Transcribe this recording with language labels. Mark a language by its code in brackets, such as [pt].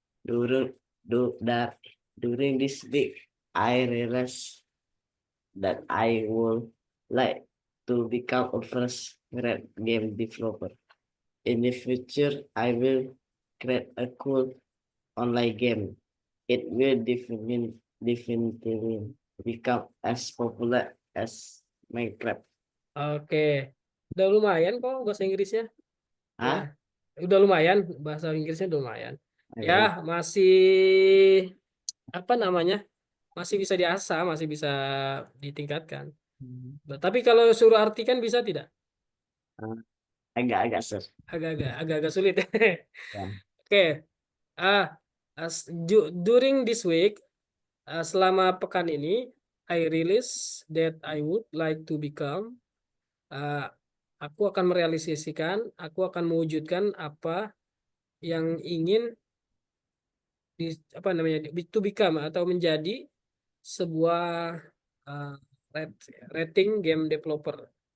[en] During that during this week, I realized that I would like to become a first grade game developer. In the future, I will create a cool online game. It will definitely become as popular as Minecraft. [id] Oke. Udah lumayan kok bahasa Inggrisnya. Ya, Ah, udah lumayan bahasa Inggrisnya udah lumayan. Ya, ayo. masih apa namanya? Masih bisa diasah, masih bisa ditingkatkan. Tapi kalau suruh artikan bisa tidak? Ah, agak-agak sir. Agak-agak sulit. Ya. Oke. [en] Ah, during this week, [id] selama pekan ini, [en] I realize that I would like to become. [id] ah, aku akan merealisasikan, aku akan mewujudkan apa yang ingin di apa namanya [en] to become [id] atau menjadi sebuah uh, rating game developer.